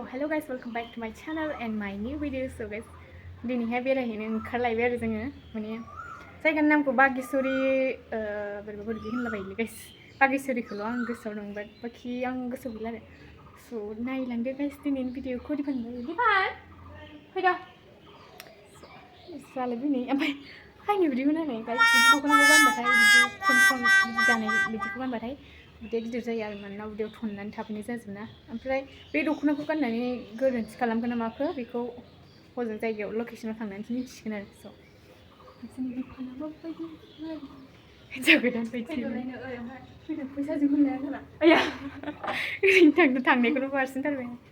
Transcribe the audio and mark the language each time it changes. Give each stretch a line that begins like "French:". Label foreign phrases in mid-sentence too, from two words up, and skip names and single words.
English: guys, welcome back to my channel and my new video. So guys,
Bodo: दिनैहाय बेरायहैनो ओंखारलायबाय आरो जोङो माने जायगानि नामखौ बागेश्वरी बोरैबा होनलाबायोलै गाइस बागेश्वरीखौल' आं गोसोआव दं बाट बाखि आं गोसोआव गैला आरो स' नायलांदो गाइस दिनैनि भिडिअखौ दिफान फैदो जालाय दिनै ओमफ्राय हायनो बिदिखौ नायनाय गाइस बिदि दख'नाखौ गानबाथाय बिदि थन जानाय बिदिखौ गानबाथाय उदैया गिदिर जायो आरो मानोना उदैयाव थननानै थाफैनाय जाजोबना ओमफ्राय बे दख'नाखौ गाननानै गोरोन्थि खालामगोन ना माखो बेखौ हजों जायगायाव लकेसनाव थांनानैसो मिथिसिगोन आरो स' जोंनि दख'नाबो बायदि हिन्जाव गोदान बायदि फैसाजों होननाया खोना आया ओरैनो थांनायखौनो बारसिनथारबाय